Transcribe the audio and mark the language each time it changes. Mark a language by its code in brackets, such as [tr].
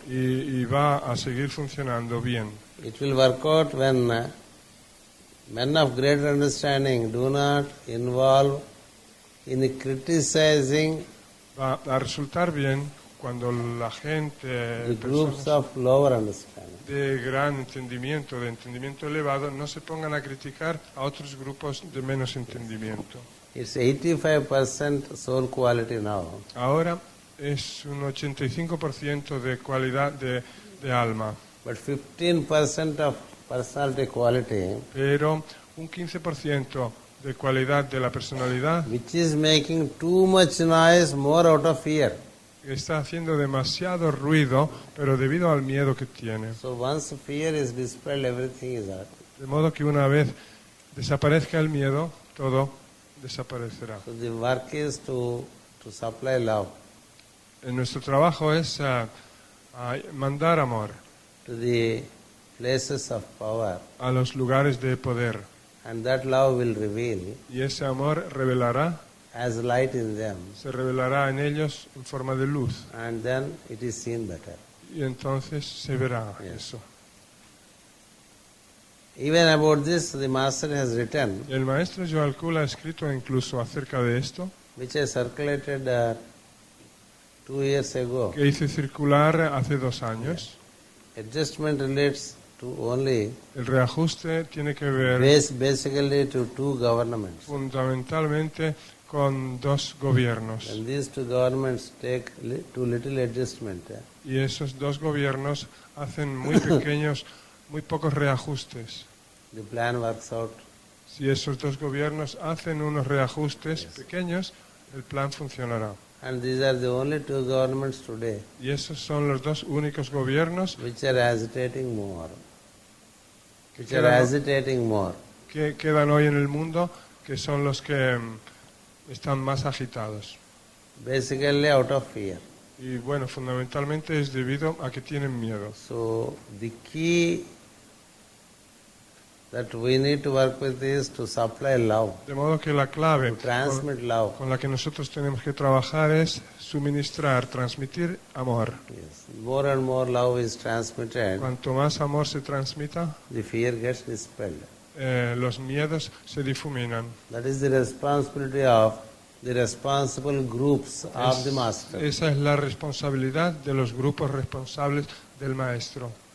[es] y va a seguir funcionando bien. [en] It will work out when men of greater understanding do not involve in criticizing [es] Va a resultar bien cuando la gente, [en] the groups [es] personas [en] of lower understanding. [es] de gran entendimiento, de entendimiento elevado, no se pongan a criticar a otros grupos de menos entendimiento. [en] It's 85% soul quality now. [es] Ahora es un 85% de cualidad de alma, [en] But 15% of personality quality, [es] pero un 15% de cualidad de la personalidad [en] which is making too much noise more out of fear. [es] está haciendo demasiado ruido, pero debido al miedo que tiene. [en] So once fear is dispelled, everything is out. [es] De modo que una vez desaparezca el miedo, todo desaparecerá. [en] So the work is to supply love [es] En nuestro trabajo es mandar amor [en] to the places of power, [es] a los lugares de poder, [en] and that love will reveal [es] y ese amor revelará, [en] as light in them, [es] se revelará en ellos en forma de luz, [en] and then it is seen better. [es] y entonces se verá [en] Yes. [es] eso. [en] Even about this, the master has written, [es] El maestro Joel Kuhl ha escrito incluso acerca de esto, [en] which I circulated 2 years ago. [es] que hice circular hace 2 años. [en] Adjustment relates to only [es] El reajuste tiene que ver [en] basically to 2 governments. [es] fundamentalmente con 2 gobiernos. [en] And these 2 governments take too little adjustment. [es] Y esos 2 gobiernos hacen muy pequeños, muy pocos reajustes. [en] The plan works out. [es] Si esos 2 gobiernos hacen unos reajustes pequeños, el plan funcionará. [en] And these are the only 2 governments today [es] Y esos son los 2 únicos gobiernos [en] which are agitating more. [es] que [en] Which are [es] quedan, [en] agitating more. [es] que quedan hoy en el mundo, que son los que están más agitados. [en] Basically out of fear. [es] Y bueno, fundamentalmente es debido a que tienen miedo. [en] So the key that we need to work with is to supply love, [es] De modo que la clave [en] to transmit love. [es] con la que nosotros tenemos que trabajar es suministrar, transmitir amor. [en] Yes. More and more love is transmitted, [es] Cuanto más amor se transmita, [en] the fear gets dispelled. [es] los miedos se difuminan. [en] That is the responsibility of the responsible groups of the master. [es] Esa es la responsabilidad de los grupos responsables del maestro.